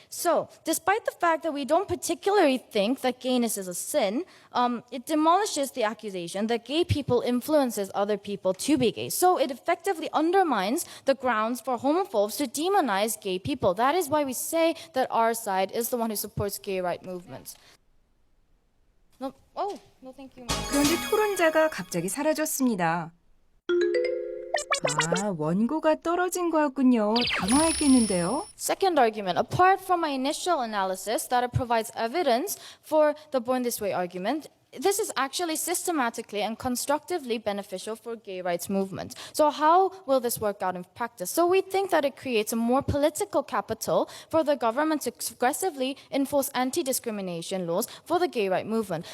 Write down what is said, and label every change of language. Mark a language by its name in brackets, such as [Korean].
[English] So, despite the fact that we don't particularly think that gayness is a sin, it demolishes the accusation that gay people influences other people to be gay. So it effectively undermines the grounds for homophobes to demonize gay people. That is why we say that our side is the one who supports gay rights movements. No, thank you. [Korean] 그런데 토론자가 갑자기 사라졌습니다. 아, 원고가 떨어진 거였군요. 당황했겠는데요. [English] Second argument, apart from my initial analysis that it provides evidence for the born this way argument, this is actually systematically and constructively beneficial for gay rights movement. So how will this work out in practice? So we think that it creates a more political capital for the government to aggressively enforce anti-discrimination laws for the gay rights movement.